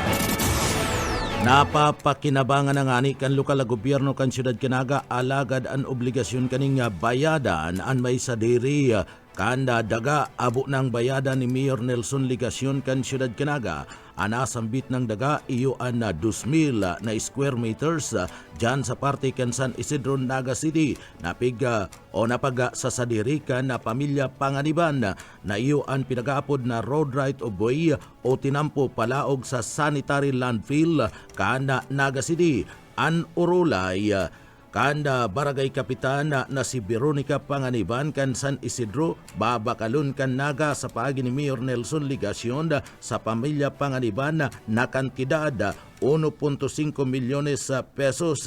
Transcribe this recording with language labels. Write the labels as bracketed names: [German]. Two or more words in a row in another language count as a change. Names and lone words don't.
[Bikol] Napapakinabangan na nga ni kan lokal na gobyerno kan siyudad Kanaga alagad ang obligasyon kaning bayadan an may sadiri kanda daga abo ng bayadan ni Mayor Nelson Ligacion kan siyudad Kanaga. Anasambit ng daga iyo an 2,000 na [English] square meters [Bikol] dyan sa parte kan San Isidro, Naga City. Napiga o napaga sa sadirikan na pamilya Panganiban na iyo ang pinagaapod na [English] road right of way [Bikol] o tinampo palaog sa [English] sanitary landfill [Bikol] kan Naga City. An urulay kanda barangay kapitan na si Veronica Panganiban kan San Isidro babakalon kan Naga sa paagi ni Mayor Nelson Ligacion sa pamilya Panganiban na kantidad 1.5 milyones pesos.